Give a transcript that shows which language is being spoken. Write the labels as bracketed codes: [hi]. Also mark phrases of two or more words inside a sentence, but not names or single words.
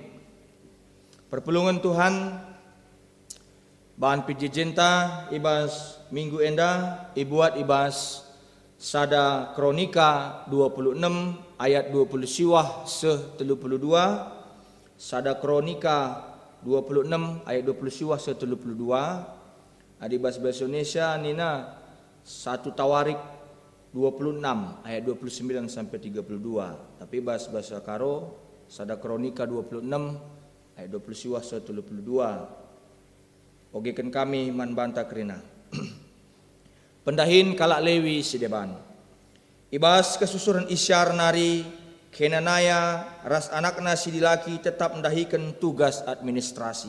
[btx] Perpulungan Tuhan bahan pijijenta ibas minggu enda ibuat ibas sada kronika 26 ayat 20 siwah se-32 sada kronika 26 ayat 20 siwah se-32 adibas bahasa Indonesia nina 1 Tawarik 26 ayat 29 sampai 32 tapi bahasa Karo sada kronika 26 ayat 20 siwah se-32 ogekan kami manbanta kerina. Pendahin kalak lewi sideban. Ibas kesusuran isyar nari kenanaya ras anakna sidilaki tetap mendahikan [id] tugas administrasi.